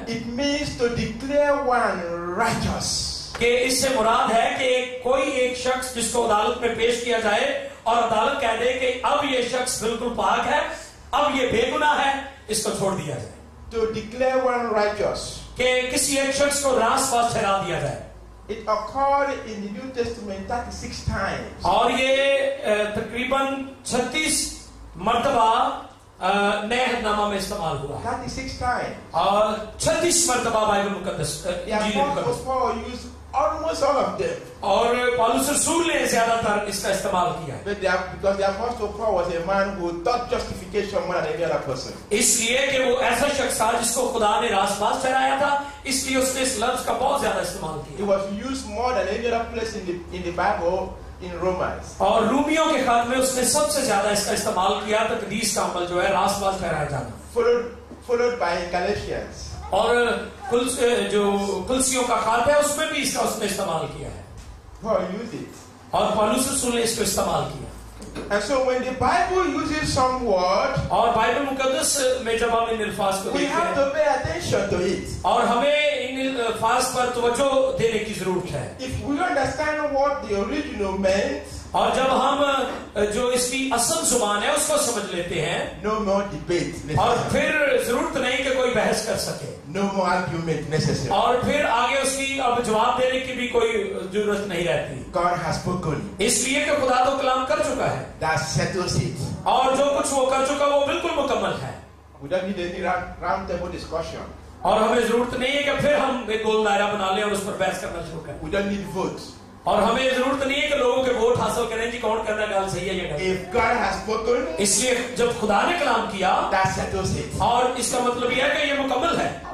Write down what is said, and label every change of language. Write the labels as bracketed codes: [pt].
[en] it means to declare one righteous. [hi] कि इससे मुराद है कि कोई एक शख्स जिसको अदालत में पेश किया जाए और अदालत कह दे कि अब ये शख्स बिल्कुल पाक है, अब ये बेगुनाह है, इसको छोड़ दिया जाए. [en] To declare one righteous. [hi] कि किसी एक शख्स को रासपास ठहरा दिया जाए. [en] It occurred in the New Testament 36 times. [hi] और ये तकरीबन 36 मर्तबा नए हदनामा में इस्तेमाल हुआ. [en] 36 times. [hi] और 36 मर्तबा Bible मुकद्दस [en] The Apostle Paul used almost all of them. [hi] और पौलुस रसूल ने ज्यादातर इसका इस्तेमाल किया. [en] But because the Apostle Paul was a man who taught justification more than any other person. [hi] इसलिए कि वो ऐसा शख्स था जिसको खुदा ने रासपास ठहराया था, इसलिए उसने इस लफ्ज का बहुत ज्यादा इस्तेमाल [en] It [hi] किया. [en] was used more than any other place in the Bible in Romans. [hi] और रूमियों के खत में उसने सबसे ज्यादा इसका इस्तेमाल किया. तकदीस का अमल जो है रासपास ठहराया जाना. [en] Followed by Galatians. [hi] और जो कुलसियों का खात है उसमें भी इसका उसने इस्तेमाल किया है. [en] Paul used it. [hi] और पौलुस रसूल ने इसको इस्तेमाल किया. [en] And so when the Bible uses some word, [hi] और बाइबल मुकद्दस में जब हम इन अल्फाज को [en] we [hi] देखते [en] have [hi] हैं, [en] to pay attention to it. [hi] और हमें इन अल्फाज पर तवज्जो देने की जरूरत है. [en] If we understand what the original meant, [hi] और जब हम जो इसकी असल जुबान है उसको समझ लेते हैं, [en] no more debate [hi] और [en] necessary. [hi] फिर जरूरत नहीं कि कोई बहस कर सके, [en] No more argument necessary. [hi] और फिर आगे उसकी अब जवाब देने की भी कोई जरूरत नहीं रहती. [en] God has spoken. [hi] इसलिए कि खुदा तो कलाम कर चुका है, [en] That settles it. [hi] और जो कुछ वो कर चुका वो बिल्कुल मुकम्मल है. [en] We don't need any round table discussion. [hi] और हमें जरूरत नहीं है कि फिर हम एक गोल दायरा बना लें और उस पर बहस करना शुरू करें. [en] We don't need votes. [hi] और हमें जरूरत नहीं है कि लोगों के वोट हासिल करें कि कौन करना गाल सही है या गलत. [en] If God has spoken, [hi] इसलिए जब खुदा ने कलाम किया, [en] that settles it. [hi] और इसका मतलब यह है कि ये मुकम्मल है.